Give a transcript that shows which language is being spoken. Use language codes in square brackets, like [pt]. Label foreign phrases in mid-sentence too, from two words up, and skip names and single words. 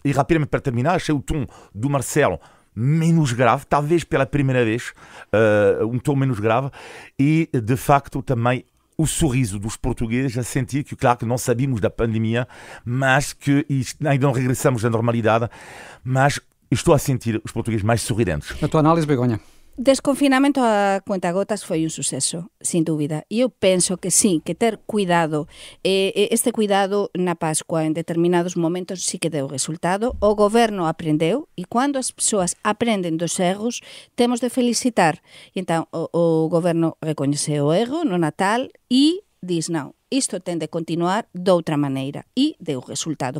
[pt] E rapidamente para terminar, achei o tom do Marcelo menos grave, talvez pela primeira vez, um tom menos grave, e de facto também o sorriso dos portugueses a sentir que, claro, que não sabíamos da pandemia, mas que ainda não regressamos à normalidade, mas estou a sentir os portugueses mais sorridentes. A tua análise, Begonha? [gl] Desconfinamento a cuentagotas foi un suceso, sin dúbida. E eu penso que sí, que ter cuidado, este cuidado na Pascua en determinados momentos sí que deu resultado. O goberno aprendeu e cando as persoas aprenden dos erros, temos de felicitar. E entón, o goberno recoñece o erro no Natal e diz, non, isto ten de continuar de outra maneira e deu resultado.